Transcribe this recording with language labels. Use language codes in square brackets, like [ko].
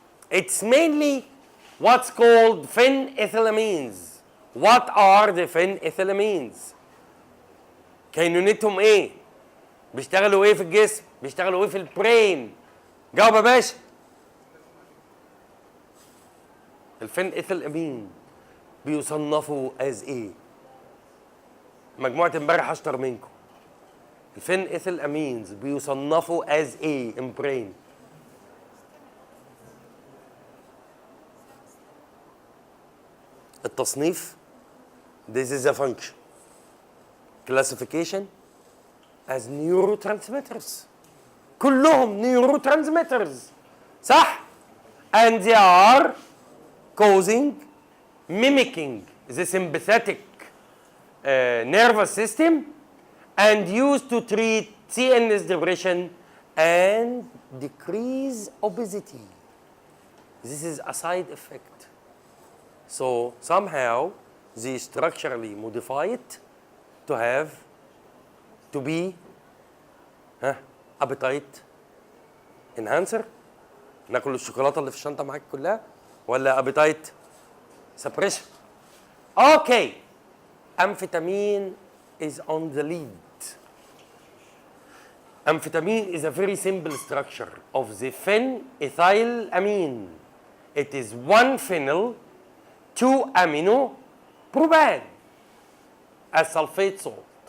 [en] It's mainly what's called phenethylamines. What are the phenethylamines? [ar] كينونتهم ايه؟ بيشتغلوا ايه في الجسم؟ بيشتغلوا ايه في البرين؟ جاوب يا باشا. الفينيثيلامين بيصنفوا از ايه؟ مجموعة امبارح اشطر منكم. الفينيثيلامينز بيصنفوا از ايه ان برين؟ التصنيف [en] this is a function. Classification as neurotransmitters. [ar] كلهم [en] neurotransmitters صح؟ and they are causing mimicking the sympathetic nervous system and used to treat CNS depression and decrease obesity. This is a side effect. So somehow they structurally modify it to be appetite enhancer. [ar] ناكل الشوكولاته اللي في الشنطه معاك كلها ولا appetite suppression. [en] Okay. Amphetamine is on the lead. Amphetamine is a very simple structure of the phenethylamine. It is one phenyl, two amino, propane as sulfate salt.